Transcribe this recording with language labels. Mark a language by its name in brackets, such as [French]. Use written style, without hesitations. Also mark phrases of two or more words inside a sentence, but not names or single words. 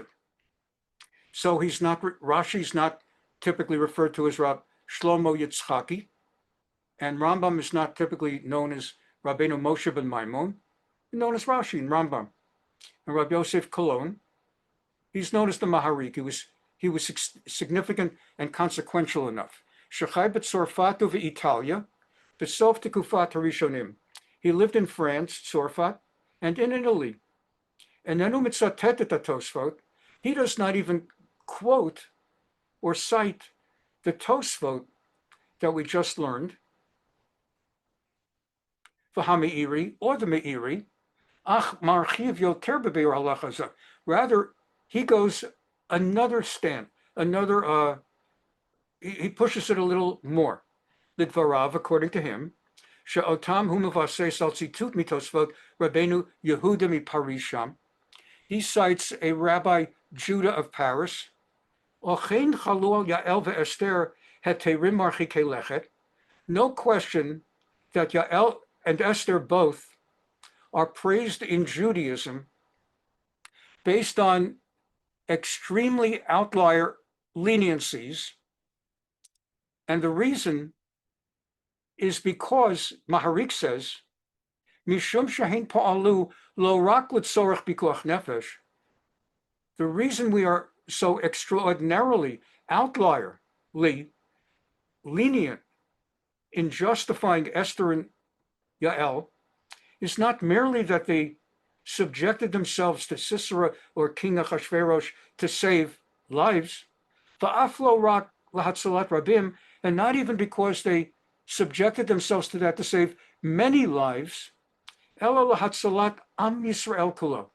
[English] So Rashi's not typically referred to as Rav Shlomo Yitzchaki, and Rambam is not typically known as Rabbeinu Moshe ben Maimon, known as Rashi and Rambam. And Rabbi Yosef Cologne, he's known as the Maharik. He was significant and consequential enough. [Hebrew] שחי בצרפת ואיטליה, בסוף תקופת הראשונים. [English] He lived in France, Tzorfat, and in Italy. And then [Hebrew] ומצטט את תוספות, [English] he does not even quote or cite the Tosfot that we just learned, v'hameiri, or the Meiri, [Hebrew] אך מרחיב יותר בביאור הלכה. [English] Rather, he goes another stand, he pushes it a little more. Lidvarav, according to him, [Hebrew] שאותם הוא מבסס על ציטוט מתוספות רבנו יהודה מפריס. [English] He cites a Rabbi Judah of Paris. [Hebrew] אכן חלו יעל ואסתר היתרים מרחיקי לכת. [English] No question that Yael and Esther both are praised in Judaism based on extremely outlier leniencies. And the reason is because, Maharik says, [Hebrew] משום שהן פעלו לא רק לצורך פיקוח נפש. [English] The reason we are so extraordinarily outlierly lenient in justifying Esther and Yael is not merely that they subjected themselves to Sisera or King Achashverosh to save lives, [Hebrew] ואפילו רק להצלת רבים, [English] and not even because they subjected themselves to that to save many lives, [Hebrew] אלא להצלת עם ישראל כולו.